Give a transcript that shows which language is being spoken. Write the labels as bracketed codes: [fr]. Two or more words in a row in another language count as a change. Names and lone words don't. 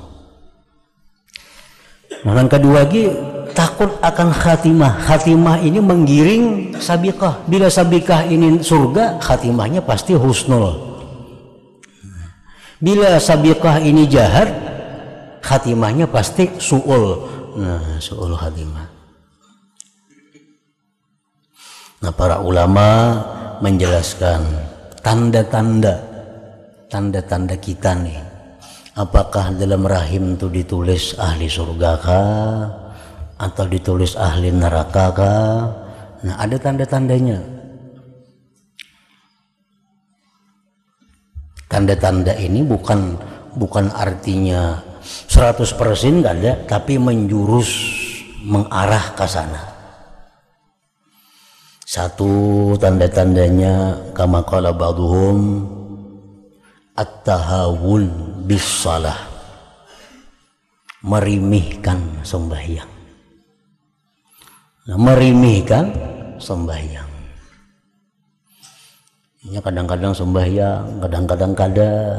[id] Nah, yang kedua lagi takut akan khatimah. Khatimah ini menggiring sabikah. Bila sabikah ini surga, khatimahnya pasti husnul. Bila sabikah ini jahat, khatimahnya pasti su'ul. [ar] Nah, su'ul khatimah. [id] Nah, para ulama menjelaskan tanda-tanda kita nih. Apakah dalam rahim itu ditulis ahli surga kah atau ditulis ahli neraka kah? Nah, ada tanda-tandanya. Tanda-tanda ini bukan artinya 100% enggak ada, tapi menjurus mengarah ke sana. Satu tanda-tandanya [ar] kama qala ba'duhum at-tahawun bis shalah, [id] merimihkan sembahyang. Nah, merimihkan sembahyang. Ini kadang-kadang sembahyang, kadang-kadang kada.